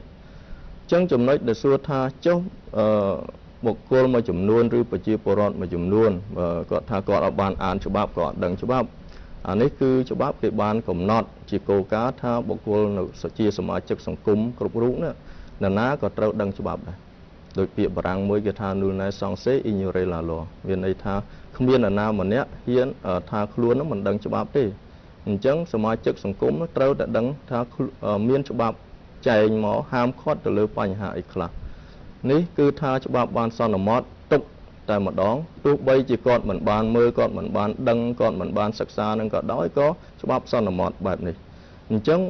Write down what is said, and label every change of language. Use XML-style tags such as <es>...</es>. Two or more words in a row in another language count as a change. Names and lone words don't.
<km>អញ្ចឹងចំណុចដែលសួរថាចុះបុគ្គលមួយចំនួនឬប្រជាពលរដ្ឋមួយចំនួនគាត់ថាគាត់អត់បានអានច្បាប់គាត់អត់ដឹងច្បាប់អានេះគឺច្បាប់គេ បានកំណត់ជាគោលការណ៍ថាបុគ្គលនៅជាសមាជិកសង្គមគ្រប់រូបណាណាក៏ត្រូវដឹងច្បាប់ដែរ ដោយពាក្យបារាំងមួយគេថា</km> <fr>nul ne censé ignorer la loi</fr> <km>មានន័យថាគ្មាននរណាម្នាក់ហ៊ានថាខ្លួននឹងមិនដឹងច្បាប់ទេអញ្ចឹងសមាជិកសង្គមត្រូវតែដឹងថាមានច្បាប់ចែងមកហាមឃាត់ទៅលើបញ្ហាអីខ្លះនេះគឺថាច្បាប់បានសន្មត់ទុកតែម្ដងទោះបីជាគាត់មិនបានមើលគាត់មិនបានដឹងគាត់មិនបានសិក្សានឹងក៏ដោយក៏ច្បាប់សន្មត់បែបនេះអញ្ចឹង</km>